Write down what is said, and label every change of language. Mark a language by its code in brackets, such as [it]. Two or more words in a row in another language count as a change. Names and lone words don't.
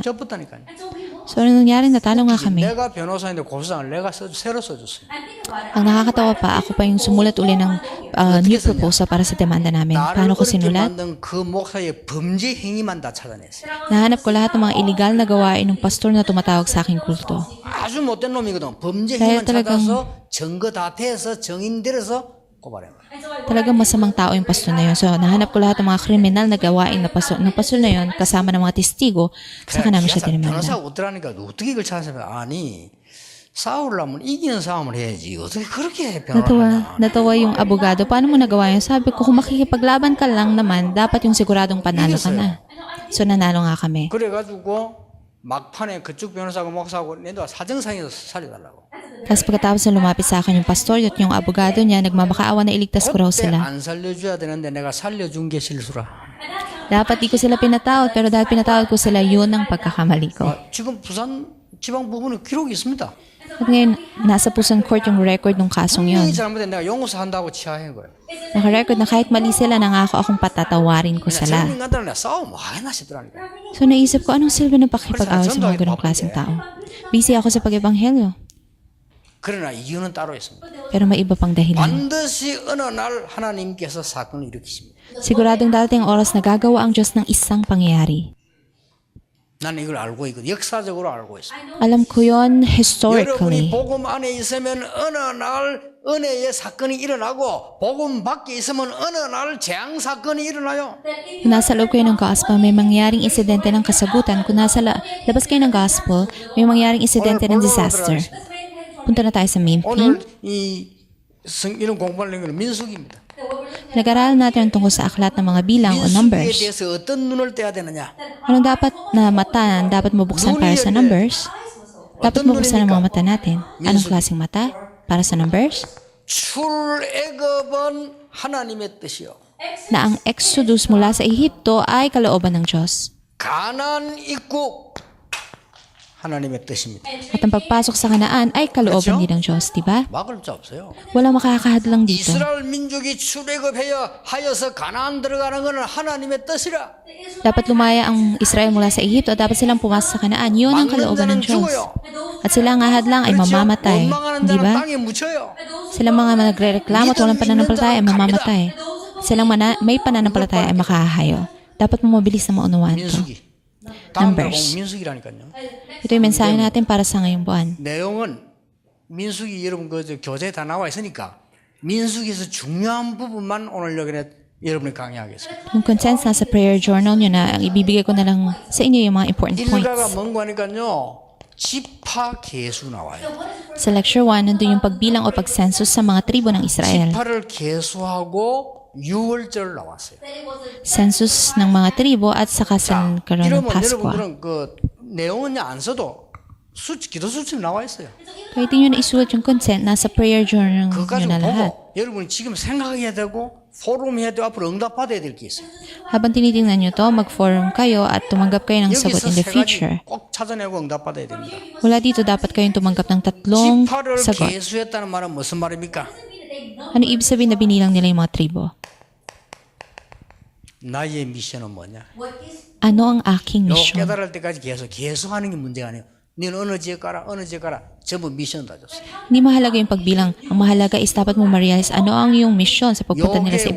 [ko] 접붙다니까요. [tl] So, ano nangyari? Natalo nga kami. [ko] 내가 변호사인데 고소장을 내가 새로 써줬어요. [tl] Ang nakakatawa pa, ako pa yung sumulat uli ng [en] new proposal [tl] para sa demanda namin. [ko] 나를 [tl] Paano ko [ko] 어렵게 [tl] sinulat? [ko] 만든 그 목사의 범죄 행위만 다 찾아냈어요. [tl] Nahanap ko lahat ng mga illegal na gawain ng pastor na tumatawag sa aking kulto. [ko] 아주 못된 놈이거든. 범죄 [tl] dahil [ko] 행위만 [tl] talagang- [ko] 찾아서 증거 다 대서 증인 들여서 고발해. [tl] Talagang masamang tao yung pastor na yun. So, nahanap ko lahat ng mga kriminal na gawain ng pastor na yun kasama ng mga testigo. Saka namin siya [ko] 변호사가 [tl] dinimanda. [ko] 어떠라니까 어떻게 이걸 찾아서 아니 싸우려면 이기는 싸움을 해야지 어떻게 그렇게 변호를 하냐. [tl] Natawa yung abogado. Paano mo nagawa yun? Sabi ko, kung makikipaglaban ka lang naman, dapat yung siguradong panalo ka na. So, nanalo nga kami. [ko] 그래가지고 막판에 그쪽 변호사하고 목사하고 내가 사정상에서 살려달라고. [tl] Tapos pagkatapos na lumapit sa akin yung pastor at yung abogado niya, nagmamakaawa na iligtas ko raw [ko] 그때 [tl] sila. [ko] 안 살려줘야 되는데 내가 살려준 게 실수라. [tl] Dapat di ko sila pinatawad, pero dahil pinatawad ko sila, yun ang pagkakamali ko. [ko] 지금 부산 지방 부분에 기록이 있습니다. [tl] At ngayon, nasa Pusan Court yung record ng kasong yun. [ko] 이 잘못된 내가 용서한다고 치하한 거예요. [tl] Naka-record na kahit mali sila, nangako akong patatawarin ko sila. [ko] 젊은 인간들은 내가 싸움 뭐 하겠나 싶더라니까. [tl] So naisip ko, anong silbi ng pakipag-away sa mga ganong klaseng tao? Busy ako sa pag-ebanghelyo, [ko] 그러나 이유는 따로 있습니다. [tl] pero may iba pang dahilan. [ko] 반드시 어느 날 하나님께서 사건을 일으키십니다. [tl] Siguradong darating ang oras na gagawa ang Diyos ng isang pangyayari. [ko] 나는 이걸 알고 있거든. 역사적으로 알고 있어. [tl] Alam ko yon [ko] 여러분이 [tl] historically. [ko] 복음 안에 있으면 어느 날 은혜의 사건이 일어나고 복음 밖에 있으면 어느 날 재앙 사건이 일어나요. [tl] Kung nasa loob kayo ng gospel, may mangyaring insidente ng kasagutan. Kung nasa labas kayo ng gospel, may mangyaring insidente ng disaster. Punta na tayo sa main [ko] 오늘 [tl] theme. [ko] 이런 공부하는 건 민수기입니다. [tl] Nag-aralan natin tungkol sa aklat ng mga bilang o [ko] 민수기에 [tl] numbers. [ko] 대해서 어떤 눈을 떼야 되느냐? [tl] Anong dapat na mata ang dapat mabuksan para sa numbers? Dapat mabuksan ang mga mata natin. Anong klaseng mata para sa numbers? [ko] 출애굽은 하나님의 뜻이요. [tl] Na ang Exodus mula sa Ehipto ay kalooban ng Diyos. [ko] 가나안 입국 하나님의 뜻입니다. [tl] At ang pagpasok sa Kanaan ay kalooban din ng Diyos, di ba? [ko] 막을 자 없어요. [tl] Walang makakahadlang dito. [ko] 이스라엘 민족이 출애굽하여서 가나안 들어가는 것은 하나님의 뜻이라. [tl] Dapat lumaya ang Israel mula sa Ehipto at dapat silang pumasok sa Kanaan. Yun ang [ko] 막는 [tl] kalooban ng [ko] 자는 [tl] Diyos. [ko] 죽어요. [tl] At sila ang ahadlang ay mamamatay. [ko] 원망하는 [tl] Di [ko] 자는 [tl] ba? [ko] 땅에 묻혀요. [tl] Silang mga nagre-reklamo at walang pananampalataya ay mamamatay. Silang may pananampalataya ay makahahayo. Dapat mo mabilis na maunawaan ito. [ko] 민수기. 다음 달 [tl] Numbers. [ko] 민수기라니까요. [tl] Ito yung mensahe natin para sa ngayong buwan. [ko] 내용은 민수기 여러분 교재에 다 나와 있으니까 민수기에서 중요한 부분만 오늘 여러분이 강의하겠습니다. [tl] Yung contents nasa [en] prayer journal [tl] nyo na ang ibibigay ko na lang sa inyo yung mga important [ko] 일가가 [tl] points. [ko] 뭔고 하니까요. 지파 계수 나와요. [tl] Sa lecture 1, nandun yung pagbilang o pag-census sa mga tribo ng Israel. [ko] 지파를 계수하고 6월절 나왔어요. [tl] Census ng mga tribo at saka sa karoon ng [ko] 이러면 [tl] Paskwa. [ko] 여러분들은 그 내용은 안 써도 기도 수첩 나와 있어요. [tl] Kahit nyo na isulat yung consent, nasa [en] prayer journal [ko] 그거 [tl] nyo [ko] 가지고 [tl] na lahat. [ko] 보고 여러분이 지금 생각해야 되고 포럼해야 되고 앞으로 응답받아야 될 게 있어요. [tl] Habang tinitingnan nyo to, mag-forum kayo at tumanggap kayo ng sagot [ko] 여기서 [en] in the [ko] 세 [en] future. [ko] 가지 꼭 찾아내고 응답받아야 됩니다. [tl] Mula dito, dapat kayong tumanggap ng tatlong [ko] 지파를 [tl] sagot. [ko] 계수했다는 말은 무슨 말입니까? [tl] Ano ibig sabihin na binilang nila yung mga tribo? [ko] 나의 미션은 뭐냐? [tl] Ano ang aking [ko] 요 [tl] mission? [ko] 깨달을 때까지 계속하는 게 문제가 아니에요. 너는 어느 지역 가라, 어느 지역 가라. 전부 미션 다 줬어요. [tl] Hindi mahalaga yung pagbilang. Ang mahalaga is dapat mo ma-realize ano ang iyong mission sa pagpunta nila sa